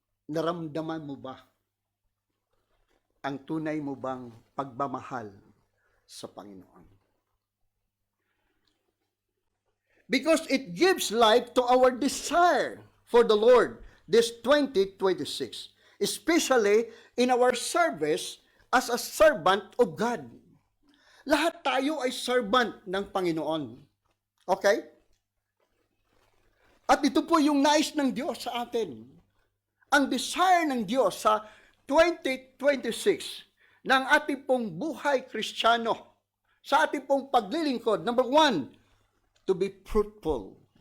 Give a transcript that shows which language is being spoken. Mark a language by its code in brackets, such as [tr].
[tl] Naramdaman mo ba ang tunay mo bang pagmamahal sa Panginoon? [en] Because it gives life to our desire for the Lord this 2026, especially in our service as a servant of God. [tl] Lahat tayo ay servant ng Panginoon. Okay? At ito po yung nais ng Diyos sa atin. Ang desire ng Diyos sa 2026 ng ating pong buhay Kristiyano, sa ating pong paglilingkod, number 1, [en] to be fruitful.